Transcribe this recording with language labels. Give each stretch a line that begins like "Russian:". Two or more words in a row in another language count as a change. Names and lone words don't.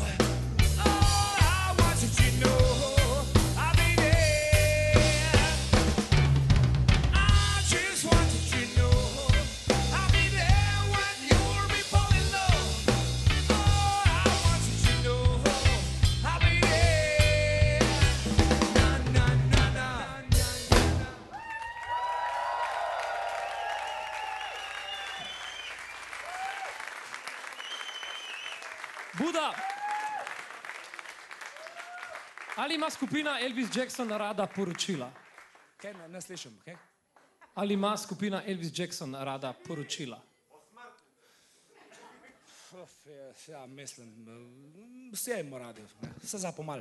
English: Oh, I wanted you to know I'll be there. I just wanted you to know I'll be there when you're before in love. Oh, I wanted you to know I'll be there. Na na na na na. Buda.
Slovenian: Ali ima skupina Elvis Jackson rada poročila? Kaj ne slišim, kaj? Ali ima skupina Elvis Jackson rada poročila? Ja, mislim, vse imamo radi, ne, vse za pomal.